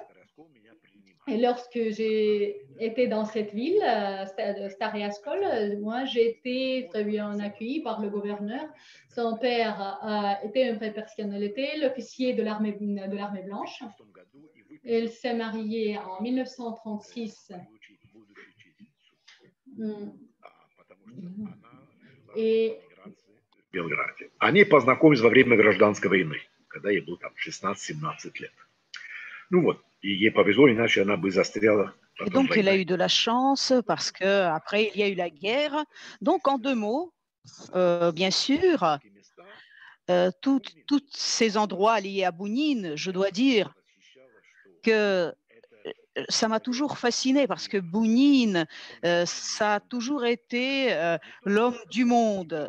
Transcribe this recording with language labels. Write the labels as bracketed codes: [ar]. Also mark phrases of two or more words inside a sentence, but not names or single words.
[fr] Et lorsque j'ai été dans cette ville, Staré Oskol, moi j'ai été très bien accueillie par le gouverneur. Son père était une vraie personnalité, l'officier de l'armée blanche. Il s'est marié en 1936. Et [ru] Белграде. Они познакомились во время гражданской войны, когда ей было там 16-17 лет. Ну вот, и ей повезло, иначе она бы застряла. [fr] Et donc, elle a eu de la chance parce qu'après, il y a eu la guerre. Donc, en deux mots, bien sûr, tous ces endroits liés à Bounine, je dois dire que ça m'a toujours fasciné parce que Bounine, ça a toujours été l'homme du monde.